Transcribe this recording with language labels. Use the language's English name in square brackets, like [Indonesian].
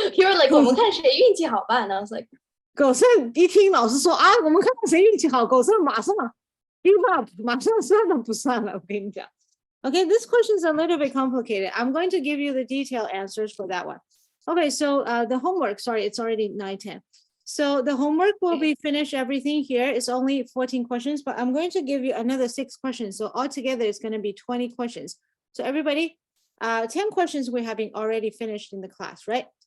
[English] You were like [Chinese] 我们看谁运气好吧？ [English] And I was like [Chinese] 狗剩一听老师说啊，我们看看谁运气好，狗剩马上 [English] give up， [Chinese] 马上算都不算了。我跟你讲。 [English] Okay, this question is a little bit complicated. I'm going to give you the detailed answers for that one. Okay, so the homework, sorry, it's already 9:10. So the homework will be finished everything here. It's only 14 questions, but I'm going to give you another 6 questions. So altogether, it's going to be 20 questions. So everybody, 10 questions we have been already finished in the class, right?